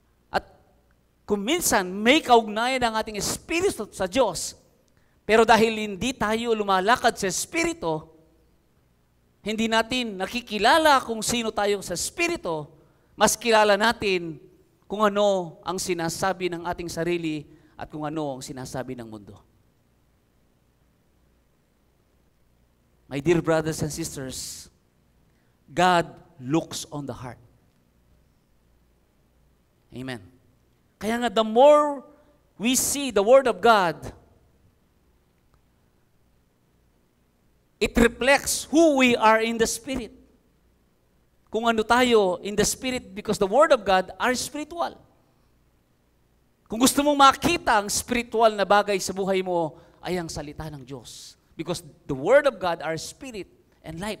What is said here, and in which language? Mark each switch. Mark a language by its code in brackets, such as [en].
[tl] At kung minsan may kaugnayan ang ating espiritu sa Diyos, pero dahil hindi tayo lumalakad sa espiritu, hindi natin nakikilala kung sino tayo sa espiritu, mas kilala natin kung ano ang sinasabi ng ating sarili at kung ano ang sinasabi ng mundo. [en] My dear brothers and sisters, God looks on the heart. Amen. [tl] Kaya nga, [en] the more we see the Word of God, it reflects who we are in the Spirit. [tl] Kung ano tayo [en] in the Spirit, because the Word of God are spiritual. [tl] Kung gusto mong makita ang spiritual na bagay sa buhay mo, ay ang salita ng Diyos. [en] Because the Word of God are spirit and life.